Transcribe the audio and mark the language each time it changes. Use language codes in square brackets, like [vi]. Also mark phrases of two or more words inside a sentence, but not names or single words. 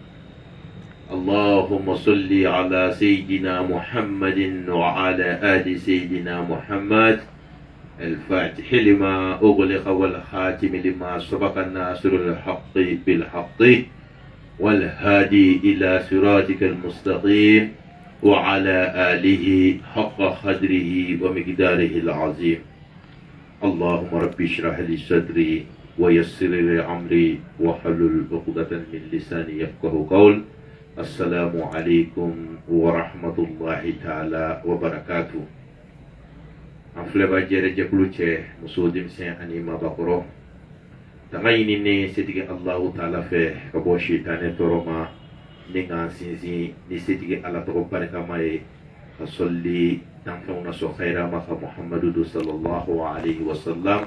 [ar] اللهم صل على سيدنا محمد وعلى آل سيدنا محمد الفاتح لما أغلق والخاتم لما سبق الناصر الحق بالحق والهادي إلى صراطك المستقيم وعلى آله حق قدره ومقداره العظيم. اللهم رب اشرح لي صدري ويسر لي أمري واحلل عقدة من لساني يفقه قول. السلام عليكم ورحمة الله تعالى وبركاته. [bm] an filɛba jɛrɛ jɛkulu cɛ muso denmisɛn ani mabakɔrɔ tanga ɲini ne setigi allahu taala fɛ ka bɔ sitanɛ tɔɔrɔ ma ni k'an sinsin ni setigi ala tɔgɔ barikama ye ka sɔlili danfɛnw na sɔn xayira ma ka muhamadu do [ar] صلى الله عليه وسلم.